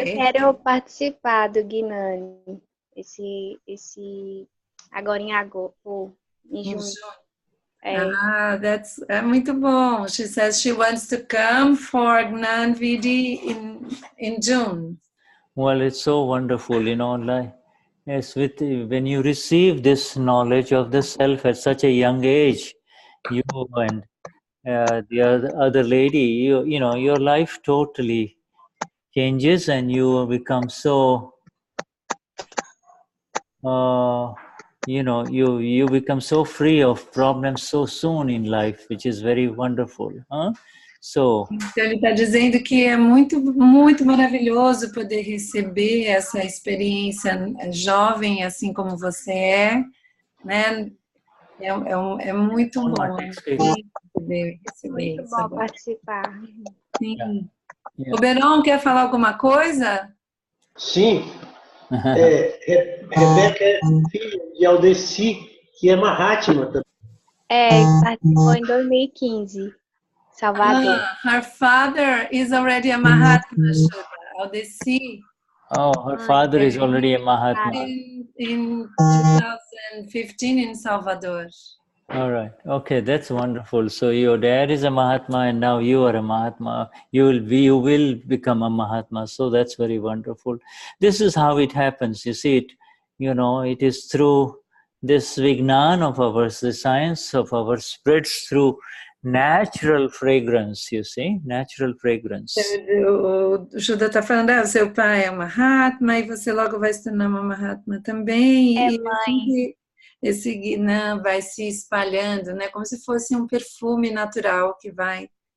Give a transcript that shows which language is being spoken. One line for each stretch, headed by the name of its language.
Portuguese: Eu quero participar do Gnani. Esse agora em agosto, em junho.
English: That's
Portuguese: muito bom.
English: She says she wants to come for Gnan VD in June. Well, it's so wonderful, you know, like yes, when you receive this knowledge of the self at such a young age, you and the other lady, you know, your life totally changes, and you become so. You know, you become so free of problems so soon in life, which is very wonderful. So,
Portuguese: então ele está dizendo que é muito, muito maravilhoso poder receber essa experiência jovem, assim como você né? É muito bom poder receber muito isso. Bom participar. Sim. O Beron quer falar alguma coisa? Sim. Rebeca é filha de Aldeci, que é Mahatma também. Participou em 2015, Salvador.
English: Her father is already a Mahatma, Aldeci. Oh, her father is already a Mahatma. In 2015 in Salvador. All right. Okay, that's wonderful. So your dad is a Mahatma, and now you are a Mahatma. You will become a Mahatma. So that's very wonderful. This is how it happens. You see it. You know, it is through this Vignan of ours, the science of ours, spreads through natural fragrance. You see, natural fragrance.
Portuguese: O Shuddha está falando, seu pai é um Mahatma e você logo vai se tornar uma Mahatma também. E mãe. Esse Gnan vai se espalhando, né? Como se fosse um perfume natural que vai.